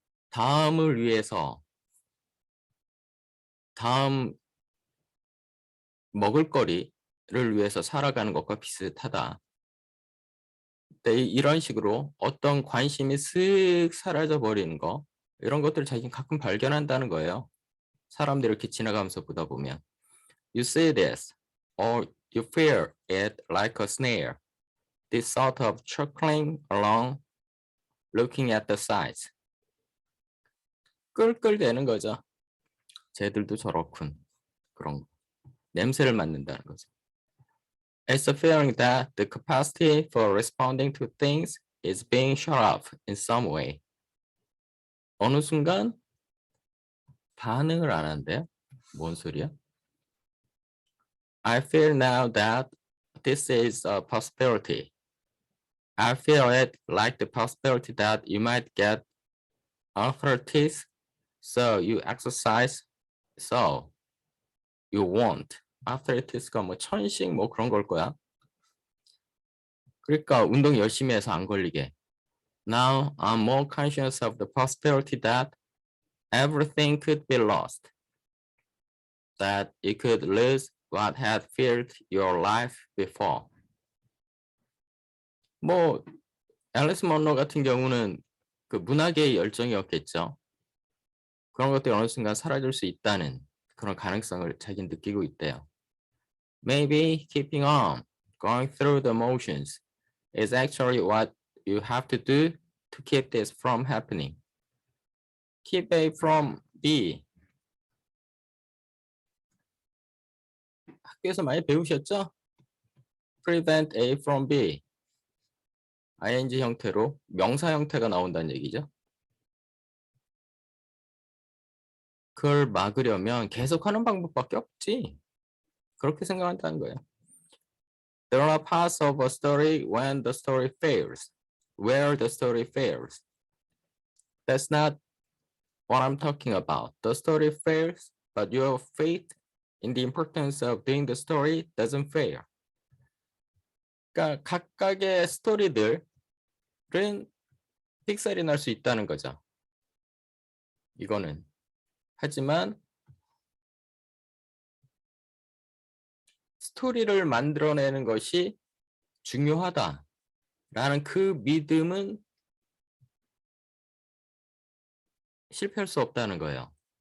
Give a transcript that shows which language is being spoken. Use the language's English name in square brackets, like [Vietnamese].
[Korean] 다음을 위해서 다음 먹을거리를 위해서 살아가는 것과 비슷하다. 근데 이런 식으로 어떤 관심이 슥 사라져 버리는 거 이런 것들을 자기는 가끔 발견한다는 거예요. 사람들이 이렇게 지나가면서 보다 보면 [English] You see this or you feel it like a snare. This sort of chuckling along looking at the sights. [Korean] 끌끌대는 거죠. 쟤들도 저렇군. 그런 거. 냄새를 맡는다는 거죠. [English] It's a feeling that the capacity for responding to things is being shut off in some way. [Korean] 어느 순간 반응을 안 한대요. 뭔 소리야? [English] I feel now that this is a possibility. I feel it like the possibility that you might get arthritis, so you exercise, so you won't. [Korean] arthritis가 뭐 천식 뭐 그런 걸 거야. 그러니까 운동 열심히 해서 안 걸리게. [English] Now I'm more conscious of the possibility that everything could be lost, that you could lose what had filled your life before. [Korean] 뭐 앨리스 먼로 같은 경우는 그 문학의 열정이었겠죠. 그런 것들이 어느 순간 사라질 수 있다는 그런 가능성을 자기는 느끼고 있대요. [English] Maybe keeping on, going through the motions is actually what you have to do to keep this from happening. Keep A from B. [Korean] 학교에서 많이 배우셨죠? [English] Prevent A from B. [Korean] ing 형태로 명사 형태가 나온다는 얘기죠. 그걸 막으려면 계속 하는 방법밖에 없지. 그렇게 생각한다는 거예요. [English] There are parts of a story when the story fails, where the story fails. That's not what I'm talking about. The story fails, but your faith in the importance of doing the story doesn't fail. [Korean] 그러니까 각각의 스토리들은 픽셀이 날 수 있다는 거죠. 이거는. 하지만 스토리를 만들어내는 것이 중요하다라는 그 믿음은 실패할 수 없다는 거예요.